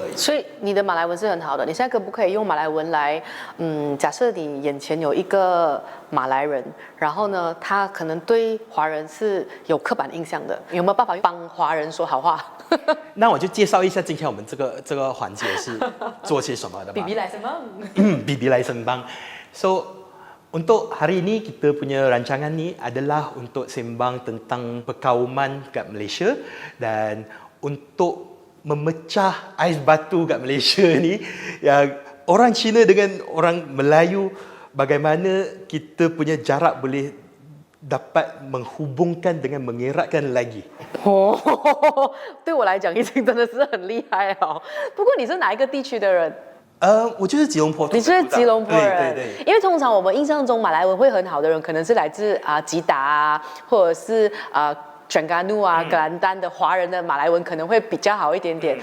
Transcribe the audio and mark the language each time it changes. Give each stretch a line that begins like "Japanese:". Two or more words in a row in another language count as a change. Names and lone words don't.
Chinese: 所以你的马来文是很好的，你现在可不可以用马来文来，假设你眼前有一个马来人，然后呢，他可能对华人是有刻板印象的，有没有办法帮华人说好话？那我就介绍一下今天我们这个环节是做些什么的吧。 BB 来sembang。 BB来 sembang.
Malay: So,untuk hari ini kita punya rancangan ni adalah untuk sembang tentang perkauman kat Malaysia dan untuk memecah ais batu kat Malaysia ni yang orang Cina dengan orang Melayu bagaimana kita punya jarak boleh dapat menghubungkan dengan mengeratkan lagi.
Chinese: 对我来讲已经真的是很厉害哦。不过你是哪一个地区的人？我就是吉隆坡。你是吉隆坡人，对。因为通常我们印象中马来文会很好的人，可能是来自吉达啊，或者是Terengganu 啊、格兰丹的华人的马来文可能会比较好一点点。